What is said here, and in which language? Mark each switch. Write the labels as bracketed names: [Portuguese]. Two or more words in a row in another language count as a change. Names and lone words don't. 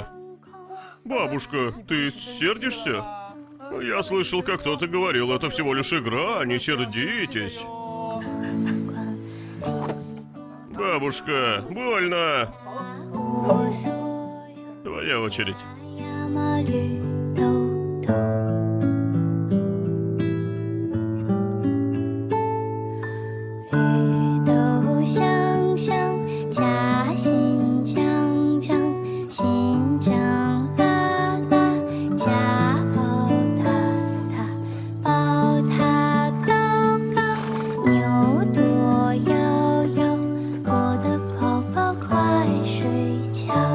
[Russian] Бабушка, ты сердишься? Я слышал, как кто-то говорил, это всего лишь игра, не сердитесь. Бабушка, больно. Твоя очередь. [Chinese] 山绿豆豆，绿豆香香，夹心酱酱，心酱辣辣，夹宝塔塔，宝塔高高，牛多摇摇，我的宝宝快睡觉。